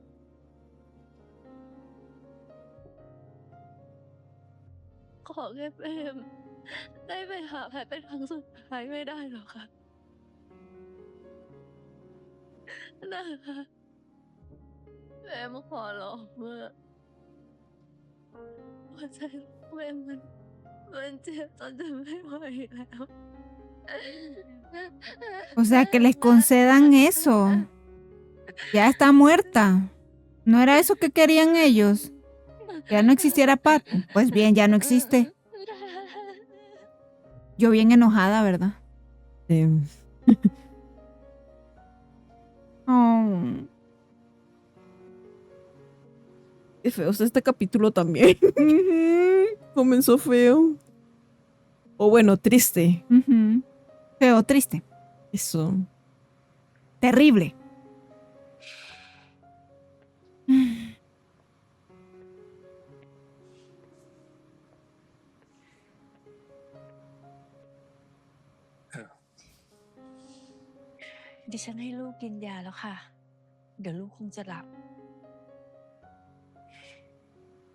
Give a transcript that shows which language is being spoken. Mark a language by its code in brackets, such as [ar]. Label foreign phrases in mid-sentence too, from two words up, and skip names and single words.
[th] ขอแค่เปรมได้ไปหาแพทย์เป็นครั้งสุดท้ายไม่ได้หรอคะนะคะเปรมขอร้องเมื่อหัวใจเปรมมันเจ็บจนจะไม่ไหวแล้ว [es] O sea, que les concedan eso. Ya está muerta. ¿No era eso que querían ellos? Que ya no existiera Pat. Pues bien, ya no existe. Yo bien enojada, ¿verdad? Sí. Oh. Qué feo está este capítulo también. Comenzó feo. O bueno, triste. Ujú. Feo, triste. Eso. Terrible. [th] ดิฉันให้ลูกกินยาแล้วค่ะ เดี๋ยวลูกคงจะหลับ